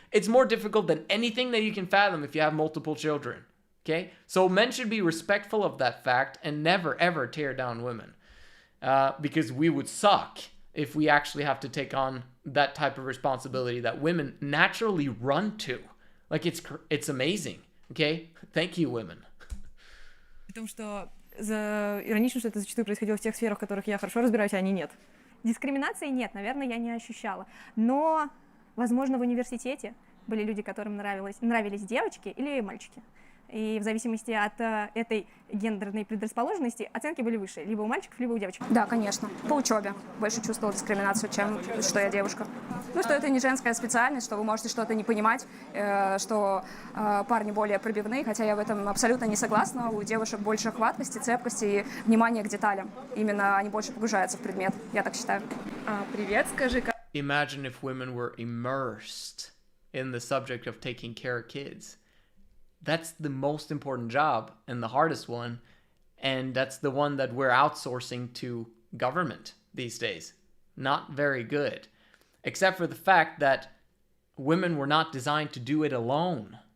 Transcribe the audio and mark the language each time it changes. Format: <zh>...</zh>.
<en>It's more difficult than anything that you can fathom if you have multiple children. Okay? So men should be respectful of that fact and never, ever tear down women. Because we would suck if we actually have to take on that type of responsibility that women naturally run to. Like, it's amazing. Okay? Thank you, women.</en> <ru>Потому что иронично, что это зачастую происходило в тех сферах, в которых я хорошо разбираюсь, а они нет. Дискриминации нет, наверное, я не ощущала. Но, возможно, в университете были люди, которым нравились девочки или мальчики. И в зависимости от этой гендерной предрасположенности оценки были выше, либо у мальчиков, либо у девочек. Да, конечно. По учебе больше чувствовала дискриминацию, чем что я девушка. Ну, что это не женская специальность, что вы можете что-то не понимать, что парни более пробивные, хотя я в этом абсолютно не согласна. У девушек больше хваткости, цепкости и внимания к деталям. Именно они больше погружаются в предмет, я так считаю. Привет, скажи, как...</ru> <en>Imagine if women were immersed in the subject of taking care of kids. That's the most important job and the hardest one. And that's the one that we're outsourcing to government these days. Not very good. Except for the fact that women were not designed to do it alone.</en>